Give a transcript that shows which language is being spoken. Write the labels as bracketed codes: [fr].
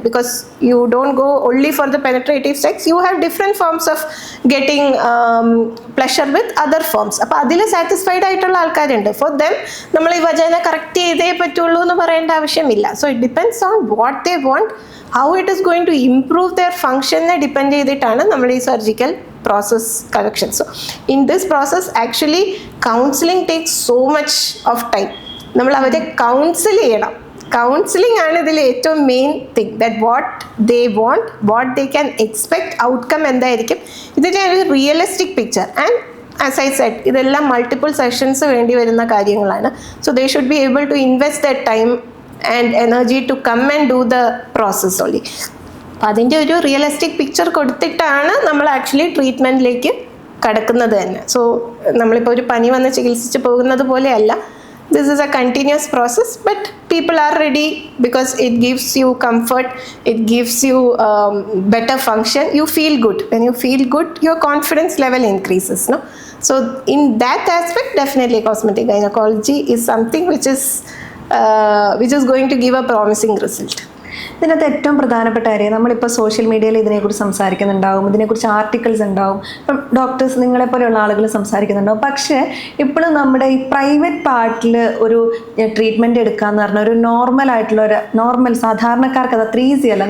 [en] Because you don't go only for the penetrative sex, you have different forms of getting pleasure with other forms. [ml] അപ്പോൾ അതിൽ satisfied ആയിട്ടുള്ള ആൾക്കാരുണ്ട്. [en] for them [ml] നമ്മൾ ഈ വജന correct ചെയ്തേ പറ്റുള്ളൂ എന്ന് പറയേണ്ട ആവശ്യമില്ല. [en] so it depends on what they want, how it is going to improve their ഫങ്ഷനെ [ml] depend ചെയ്തിട്ടാണ് നമ്മൾ ഈ [en] Surgical process correction. So in this process actually counseling takes so much of time. [ml] നമ്മൾ അവരെ കൗൺസിൽ ചെയ്യണം. കൗൺസിലിംഗ് ആണ് ഇതിൽ ഏറ്റവും main thing. [en] that what they want, what they can expect, outcome [ml] എന്തായിരിക്കും, ഇതിൻ്റെ ഒരു [en] Realistic picture. And as I said [ml] ഇതെല്ലാം [en] multiple sessions [ml] വേണ്ടി വരുന്ന കാര്യങ്ങളാണ്. [en] So they should be able to invest the time and energy to come and do the process only. [ml] അപ്പം അതിൻ്റെ ഒരു റിയലിസ്റ്റിക് പിക്ചർ കൊടുത്തിട്ടാണ് നമ്മൾ ആക്ച്വലി ട്രീറ്റ്മെൻറ്റിലേക്ക് കടക്കുന്നത് തന്നെ. സോ നമ്മളിപ്പോൾ ഒരു പനി വന്ന് ചികിത്സിച്ച് പോകുന്നത് പോലെയല്ല. [en] This is a continuous process, but people are ready because it gives you comfort, it gives you better function, you feel good. When you feel good your confidence level increases, no? So in that aspect definitely cosmetic gynecology is something which is going to give a promising result. [ml] ഇതിനകത്ത് ഏറ്റവും പ്രധാനപ്പെട്ട കാര്യം, നമ്മളിപ്പോൾ social മീഡിയയിൽ ഇതിനെക്കുറിച്ച് സംസാരിക്കുന്നുണ്ടാവും, ഇതിനെക്കുറിച്ച് articles ഉണ്ടാവും, ഇപ്പം ഡോക്ടേഴ്സ് നിങ്ങളെപ്പോലെയുള്ള ആളുകൾ സംസാരിക്കുന്നുണ്ടാവും. പക്ഷേ ഇപ്പോഴും നമ്മുടെ ഈ പ്രൈവറ്റ് പാർട്ടിൽ ഒരു ട്രീറ്റ്മെൻറ്റ് എടുക്കാമെന്ന് പറഞ്ഞാൽ ഒരു നോർമൽ സാധാരണക്കാർക്ക് അത് അത്ര ഈസി അല്ല.